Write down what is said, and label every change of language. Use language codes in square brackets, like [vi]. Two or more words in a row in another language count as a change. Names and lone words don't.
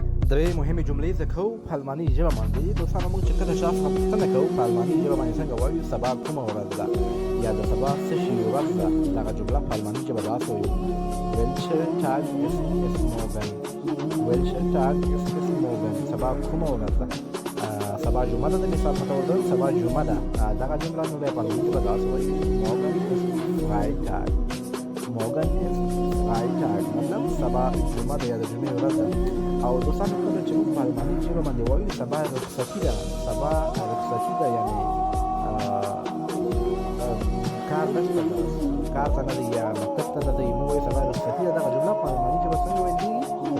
[ps] درې مهمې جملې زده کوو په الماني ژبه باندې. دوستانو موږ چې کله شخص څخه پوښتنه کوو په الماني ژبه باندې څنګه وایو سبا کومه ورځ ده یا د سبا څه شي ورځ ده، دغه جمله په الماني ژبه داسې وایو [de] welcher Tag ist es morgen. welcher Tag ist es morgen. [ps] سبا کومه ورځ ده. سبا جمعه ده. د مثال په توګه سبا جمعه ده. دغه جمله نو په الماني ژبه داسې وایو [de] morgen ist Freitag. morgen ist Freitag [ps] مطلب سبا جمعه ده یا د جمعې ورځ ده. او دوستانو کله چې موږ په الماني ژبه باندې وایو سبا رخصتي ده، سبا رخصتي ده یعنې کار نشته ده، کار ته نه دی یا مکتب ته نه دی، موږ وایو سبا رخصتي ده. دغه جمله په الماني ژبه څنګه ویل کېږي؟